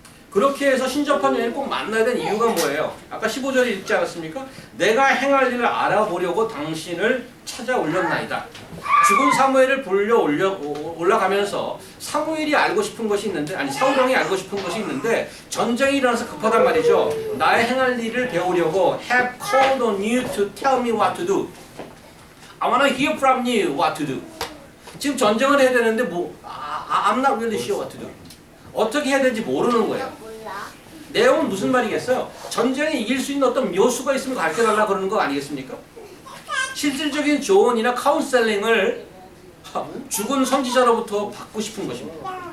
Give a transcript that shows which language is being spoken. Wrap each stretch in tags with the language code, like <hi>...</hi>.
<ko>그렇게 해서 신접한 여인을 꼭 만나야 되는 이유가 뭐예요? 아까 15절에 읽지 않았습니까? 내가 행할 일을 알아보려고 당신을 찾아올렸나이다. 죽은 사무엘을 불려 올라가면서 사무엘이 알고 싶은 것이 있는데, 아니 사울왕이 알고 싶은 것이 있는데 전쟁이 일어나서 급하단 말이죠. 나의 행할 일을 배우려고</ko> <en>have called on you to tell me what to do. I wanna hear from you what to do.</en> <ko>지금 전쟁을 해야 되는데</ko> <en>I'm not really sure what to do.</en> <ko>어떻게 해야 되는지 모르는 거예요. 내용은 무슨 말이겠어요? 전쟁에 이길 수 있는 어떤 묘수가 있으면 가르쳐달라 그러는 거 아니겠습니까? 실질적인 조언이나 카운셀링을 죽은 선지자로부터 받고 싶은 것입니다.</ko>